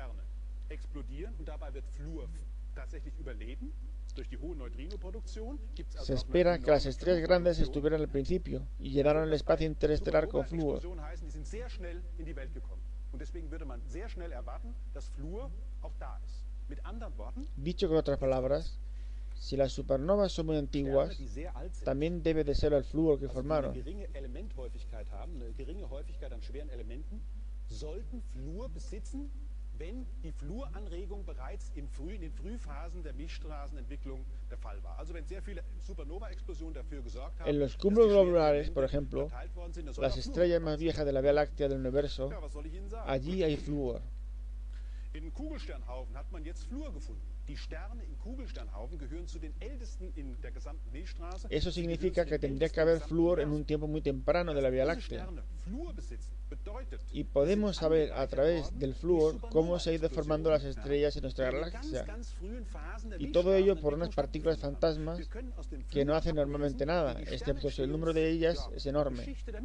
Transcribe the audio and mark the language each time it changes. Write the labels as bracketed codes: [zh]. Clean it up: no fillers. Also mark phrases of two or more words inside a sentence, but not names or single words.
[es] Se espera que las estrellas grandes estuvieran al principio y llenaron el espacio interestelar con flúor. Dicho con otras palabras, si las supernovas son muy antiguas, también debe de ser el flúor que formaron. [de] Wenn die Fluoranregung bereits in den Frühphasen der Milchstraßenentwicklung der Fall war. Also wenn sehr viele Supernova-Explosionen dafür gesorgt haben, [es] en los cúmulos globulares, por ejemplo, las estrellas más viejas de la Vía Láctea del universo, allí hay flúor. [de] In Kugelsternhaufen hat man jetzt Fluor gefunden. Die Sterne in Kugelsternhaufen gehören zu den ältesten in der gesamten Milchstraße. [es] Eso significa que tendría que haber flúor en un tiempo muy temprano de la Vía Láctea. Y podemos saber a través del flúor cómo se han ido formando las estrellas en nuestra galaxia. Y todo ello por unas partículas fantasmas que no hacen normalmente nada, excepto si el número de ellas es enorme.